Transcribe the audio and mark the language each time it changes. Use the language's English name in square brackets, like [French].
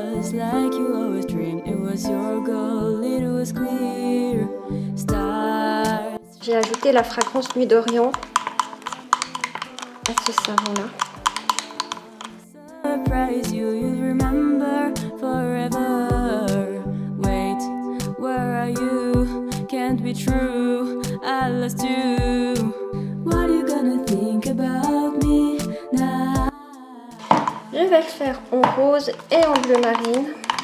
[English] Like you always dreamed, it was your goal, it was clear. Stars. [French] J'ai ajouté la fragrance Nuit d'Orient à ce savon-là. [English] Surprise you, you'll remember forever. Wait, where are you? Can't be true, I lost you. What are you gonna think about me now? [French] Je vais le faire en rose et en bleu marine.